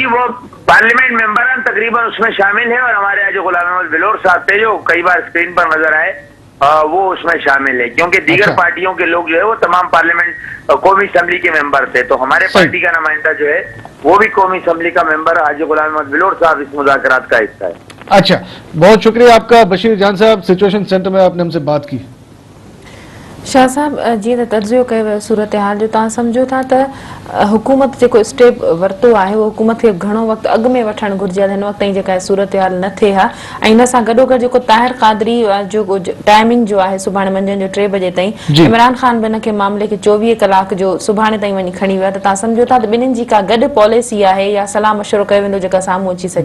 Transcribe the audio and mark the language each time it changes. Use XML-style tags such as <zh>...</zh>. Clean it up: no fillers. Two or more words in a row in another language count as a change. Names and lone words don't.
<ur>نہیں جی, وہ پارلیمنٹ ممبران تقریباً اس میں شامل ہیں, اور ہمارے یہاں جو غلام احمد بلور صاحب تھے جو کئی بار اسکرین پر نظر آئے, وہ اس میں شامل ہے, کیونکہ دیگر پارٹیوں کے لوگ جو ہے وہ تمام پارلیمنٹ قومی اسمبلی کے ممبر تھے. تو ہمارے پارٹی کا نمائندہ جو ہے وہ بھی قومی اسمبلی کا ممبر حاجی غلام احمد بلور صاحب اس مذاکرات کا حصہ ہے. اچھا, بہت شکریہ آپ کا بشیر جان صاحب, سچویشن سینٹر میں آپ نے ہم سے بات کی.</ur> <sd>شاہ صاحب, جی تجزیو کयो सूरत-हाल जो तव्हां सम्झो था त हुकूमत जेको स्टेप वरितो आहे उहो हुकूमत खे घणो वक़्तु अॻु में वठणु घुरिजे हा, हिन वक़्त ताईं जेका सूरत-हाल न थिए हा. ऐं हिन सां गॾोगॾु जेको ताहिर क़ादरी जो टाइमिंग जो आहे सुभाणे मंझंदि जो 3 बजे ताईं, इमरान ख़ान बि हिन खे मामले खे 24 कलाक जो सुभाणे ताईं वञी खणी वियो आहे, त तव्हां सम्झो था त ॿिन्हिनि जी का गॾु पॉलिसी आहे या सलाह मशवरो कयो वेंदो जेका साम्हूं अची सघे?</sd>